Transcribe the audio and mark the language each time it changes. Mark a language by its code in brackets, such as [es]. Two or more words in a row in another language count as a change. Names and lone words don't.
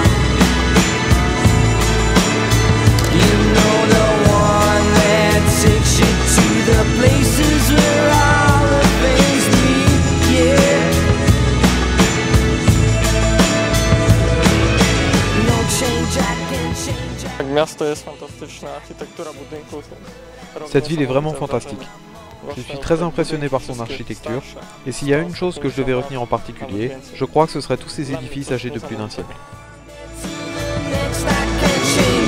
[en] You know, the one that takes you to the places where all the things meet, yeah. No change, I can change. [pl] Miasto jest fantastyczne, architektura budynków. [fr] Cette ville est vraiment fantastique. Je suis très impressionné par son architecture, et s'il y a une chose que je devais retenir en particulier, je crois que ce serait tous ces édifices âgés de plus d'un siècle. [en] Next I can change.